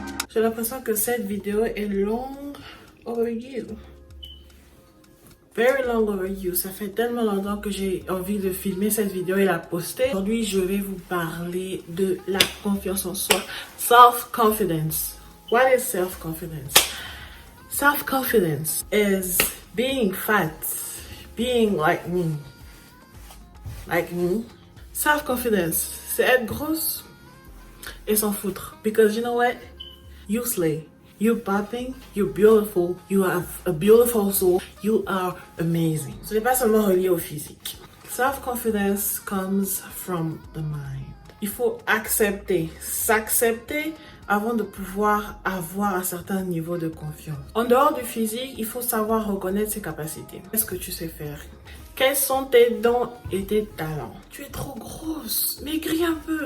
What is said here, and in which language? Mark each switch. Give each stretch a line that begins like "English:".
French: J'ai l'impression que cette vidéo est longue overdue.
English: Very long overdue.
French: Ça fait tellement longtemps que j'ai envie de filmer cette vidéo et la poster. Aujourd'hui, je vais vous parler de la confiance en soi.
English: Self-confidence. What is self-confidence? Self-confidence is being fat, being like me. Like me.
French: Self-confidence, c'est être grosse et s'en foutre.
English: Because you know what? You slay. You're popping, you're beautiful, you have a beautiful soul, you are amazing.
French: Ce n'est pas seulement relié au physique.
English: Self-confidence comes from the mind.
French: Il faut accepter, s'accepter avant de pouvoir avoir un certain niveau de confiance. En dehors du physique, il faut savoir reconnaître ses capacités. Qu'est-ce que tu sais faire? Quels sont tes dons et tes talents? Tu es trop grosse, maigris un peu.